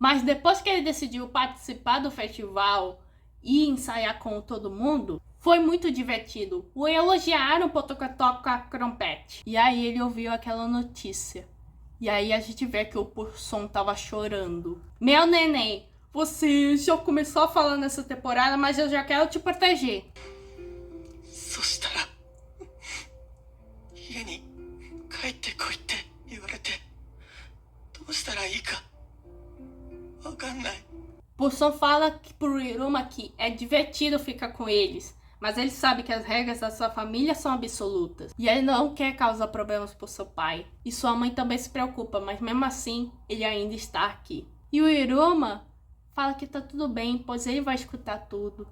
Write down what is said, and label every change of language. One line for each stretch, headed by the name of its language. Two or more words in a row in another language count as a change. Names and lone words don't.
Portuguese: Mas depois que ele decidiu participar do festival e ensaiar com todo mundo, foi muito divertido. O elogiaram por tocar trompete. E aí ele ouviu aquela notícia. E aí a gente vê que o Poção tava chorando. Meu neném, você já começou a falar nessa temporada, mas eu já quero te proteger.
Japanese: そしたら家に帰ってこいって言われてどうしたらいいかわかんない
Portuguese: Poção fala que pro Iruma que é divertido ficar com eles, mas ele sabe que as regras da sua família são absolutas. E ele não quer causar problemas pro seu pai. E sua mãe também se preocupa, mas mesmo assim, ele ainda está aqui. E o Iruma fala que tá tudo bem, pois ele vai escutar tudo.